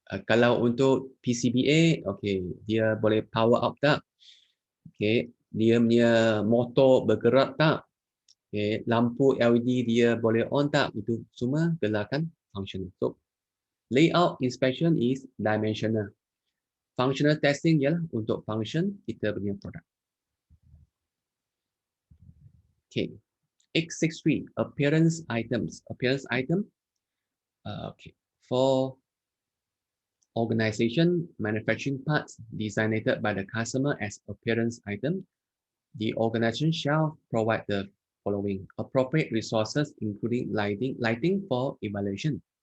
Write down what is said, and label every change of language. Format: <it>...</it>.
<ms>Kalau untuk PCBA, okay, dia boleh power up tak? Okay, dia punya motor bergerak tak? Okay, lampu LED dia boleh on tak? Itu semua gelakan functional.</ms> <en>So, layout inspection is dimensional.</en> <ms>Functional testing ialah untuk function kita punya produk.</ms> <en>Okay, X63, appearance items. Appearance item. Okay, for organization manufacturing parts designated by the customer as appearance item, the organization shall provide the following appropriate resources, including lighting for evaluation,</en>